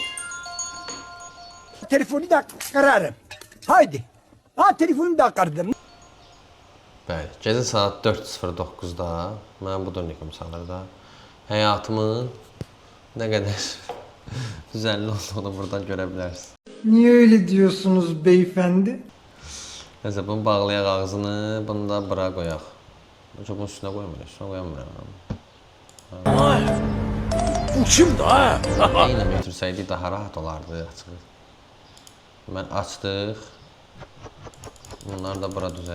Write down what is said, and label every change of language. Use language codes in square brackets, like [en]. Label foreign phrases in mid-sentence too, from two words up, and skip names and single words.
[tr] Telefonu da kırarım. Haydi. Ha telefonu da kırdım. [az] Bəli, gecə saat 4:09-da mən bu dönüküm salırda həyatımın nə qədər düzənli olduğunu buradan görə bilərsiniz. [tr] Niye öyle diyorsunuz beyefendi? [az] Neyse bunu bağlayaq ağzını, bunu da bura qoyaq. [tr] Bunun üstünə qoymuyor, üstünə qoyamıram. [az] Bu kimdi ha? Eylə götürsəydik daha rahat olardı açıq. Mən açdıq. Bunlar da bura düzək.